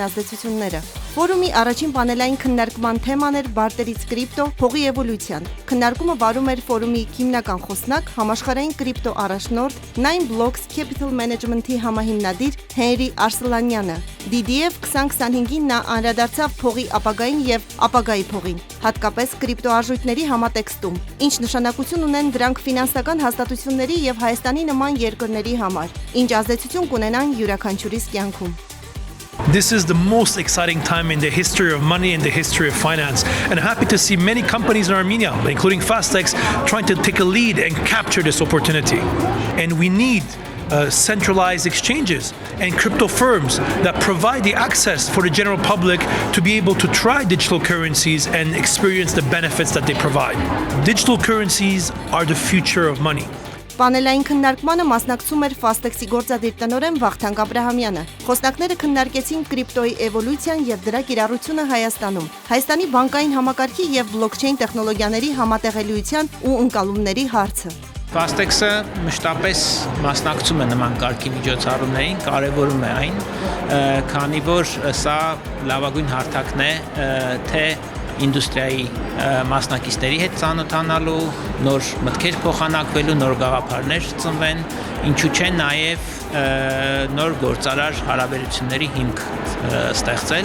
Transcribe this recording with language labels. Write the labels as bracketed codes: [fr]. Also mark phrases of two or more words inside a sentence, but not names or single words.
[hy] ազդեցությունները։ Ֆորումի առաջին պանելային քննարկման թեման էր բարտերից կրիպտո, փողի էվոլյուցիան։ Քննարկումը վարում էր ֆորումի հիմնական խոսնակ, համաշխարհային կրիպտո առաջնորդ 9blocks Capital Management-ի համահիմնադիր Հենրի Արսլանյանը։ DDF 2025-ին նա անդրադարձավ փողի ապագային և ապագայի փողին, հատկապես կրիպտոարժույթների համատեքստում, ինչ նշանակություն ունեն դրանք ֆինանսական հաստատությունների և Հայաստանի նման երկրների համար, ինչ ազդեցություն կունենան յուրաքանչյուրիս կյանքում։ [en] This is the most exciting time in the history of money and the history of finance. And I'm happy to see many companies in Armenia, including Fastex, trying to take a lead and capture this opportunity. And we need centralized exchanges and crypto firms that provide the access for the general public to be able to try digital currencies and experience the benefits that they provide. Digital currencies are the future of money. [hy] Պանելային քննարկմանը մասնակցում էր Fastex-ի գործադիր տնօրեն Վախթանգ Աբրահամյանը։ Խոսնակները քննարկեցին կրիպտոյի էվոլյուցիան և դրա կիրառությունը Հայաստանում, Հայաստանի բանկային համակարգի և բլոկչեյն տեխնոլոգիաների համատեղելիության ու ընկալումների հարցը։ Fastex-ը մշտապես մասնակցում է նման կարգի միջոցառումներին, կարևորում է այն, քանի որ սա լավագույն հարթակն է թե ինդուստրիայի մասնակիցների հետ ծանոթանալու, նոր մտքեր փոխանակվելու, նոր գաղափարներ ծնվեն, ինչու չէ նաև նոր գործարար հարաբերությունների հիմք ստեղծել։